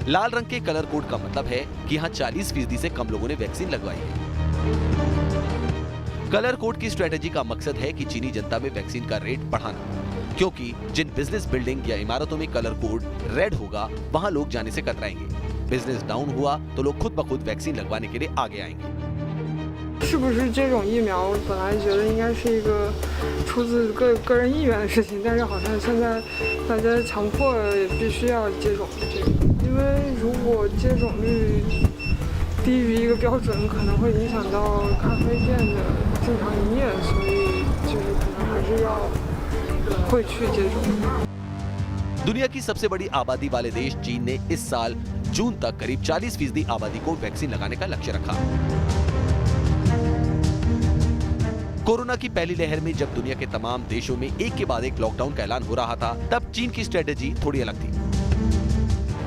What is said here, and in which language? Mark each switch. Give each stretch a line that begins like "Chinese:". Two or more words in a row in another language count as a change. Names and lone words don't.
Hindi: लाल रंग के
English: color code
Hindi: का मतलब है कि यहाँ 40% से कम लोगों ने वैक्सीन लगवाई है।
English: color code
Hindi: की स्ट्रेटेजी का मकसद है कि चीनी जनता में वैक्सीन का रेट बढ़ाना, क्योंकि जिन
English: business building
Hindi: या इमारतों में
English: color code red
Hindi: होगा, वहाँ लोग जाने से कतराएंगे।
English: business down
Hindi: हुआ तो लोग खुद ब खुद वैक्सीन लगवाने के लिए आगे आएंगे।
Chinese: 是不是接种疫苗？本来觉得应该是一个出自个人意愿的事情，但是好像现在大家强迫必须要接种这个，因为如果接种率低于一个标准，可能会影响到咖啡店的正常营业，所以就是可能还是要会去接种。
Hindi: दुनिया की सबसे बड़ी आबादी वाले देश चीन ने इस साल जून तक करीब 40% आबादी को वैक्सीन लगाने का लक्ष्य रखा। कोरोना की पहली लहर में जब दुनिया के तमाम देशों में एक के बाद एक लॉकडाउन का ऐलान हो रहा था, तब चीन की स्ट्रेटेजी थोड़ी अलग थी।